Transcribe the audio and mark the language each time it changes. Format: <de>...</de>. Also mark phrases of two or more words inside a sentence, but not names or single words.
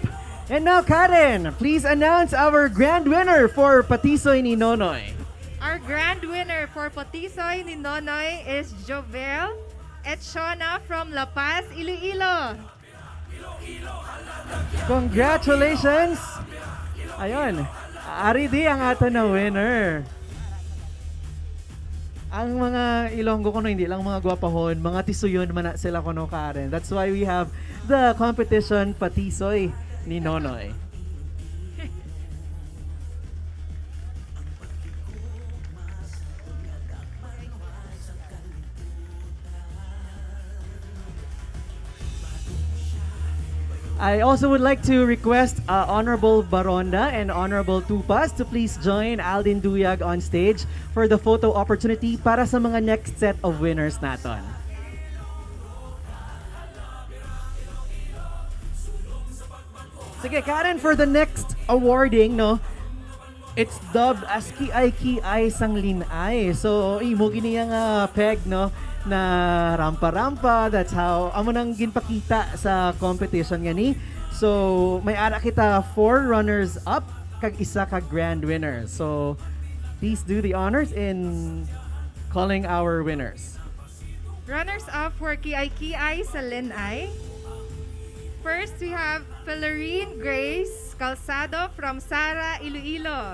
<en>And now, Karen, please announce our grand winner for Patisoy ni Nonoy. Our grand winner for Patisoy ni Nonoy is Jovel Etshona from La Paz, Iloilo. Congratulations!</en> <hil>Ayun, ari di ang ato na winner. Ang mga Ilonggo kuno hindi lang mga gwapahon, mga tisuyon man na sila kuno, Karen.</hil> <en>That's why we have the competition Patisoy ni Nonoy. I also would like to request Honorable Baronda and Honorable Tupas to please join Aldin Duyag on stage for the photo opportunity</en> <hil>para sa mga</hil> <en>next set of winners naton.</en> <hil>Sige, Karen,</hil> <en>for the next awarding, no, it's dubbed as Kiay sang linay.</en> <hil>So, imo gini yang peg, no, na rampa-rampa.</hil> <en>That's how</en> <hil>amo nang ginpakita sa competition gani. So, may ara kita 4</hil> <en>runners up</en> <hil>kag isa ka grand winner.</hil> <en>So, please do the honors in calling our winners. Runners up for Kiay sa Linay. First, we have Pelerine Grace Calzado from Sara, Iloilo.</en>